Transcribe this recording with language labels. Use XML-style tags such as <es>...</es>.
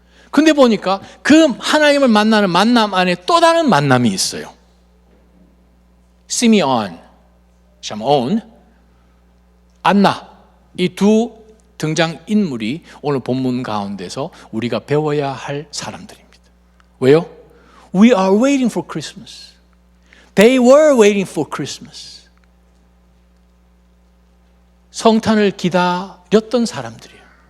<ko>근데 보니까 그 하나님을 만나는 만남 안에 또 다른 만남이 있어요. 시므온, 샤므온, 안나, 이 두 등장 인물이 오늘 본문 가운데서 우리가 배워야 할 사람들입니다. 왜요?</ko> <en>We are waiting for Christmas. They were waiting for Christmas.</en> <ko>성탄을 기다렸던 사람들이에요.</ko>